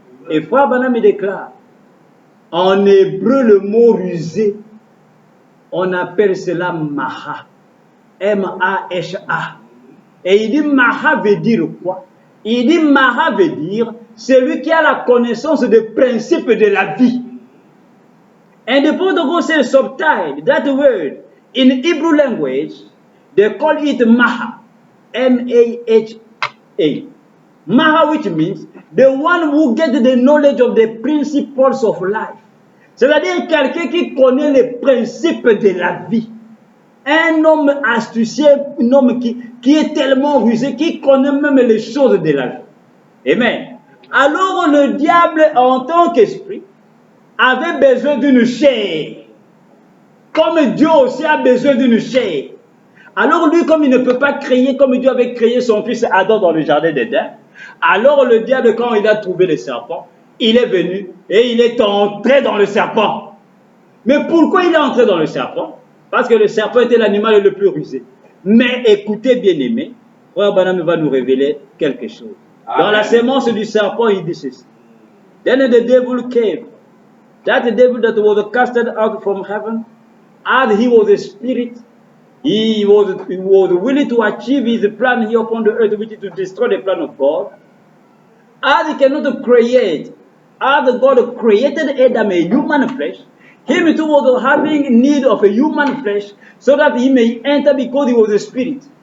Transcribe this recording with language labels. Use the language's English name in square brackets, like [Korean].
[French] Et Frère Branham déclare, en hébreu, le mot rusé, on appelle cela Maha. M-A-H-A. Et il dit Maha veut dire quoi? Il dit Maha veut dire celui qui a la connaissance des principes de la vie. [English] And the Bible says subtle, that word, in Hebrew language, they call it Maha. M-A-H-A. Maha, which means the one who gets the knowledge of the principles of life. [French] C'est-à-dire quelqu'un qui connaît les principes de la vie. Un homme astucieux, un homme qui est tellement rusé, qui connaît même les choses de la vie. Amen. Alors le diable, en tant qu'esprit, avait besoin d'une chair. Comme Dieu aussi a besoin d'une chair. Alors lui, comme il ne peut pas créer, comme Dieu avait créé son fils Adam dans le jardin d'Éden, alors le diable, quand il a trouvé le serpent, il est venu et il est entré dans le serpent. Mais pourquoi il est entré dans le serpent? Parce que le serpent était l'animal le plus rusé. Mais écoutez, bien-aimés, Frère Branham va nous révéler quelque chose. Dans la sémence du serpent, il dit ceci. [English] Then the devil came. That devil that was casted out from heaven, as he was a spirit, he was willing to achieve his plan here upon the earth, which is to destroy the plan of God. As he cannot create, as God created Adam a human flesh, him too was having need of a human flesh, so that he may enter because he was a spirit.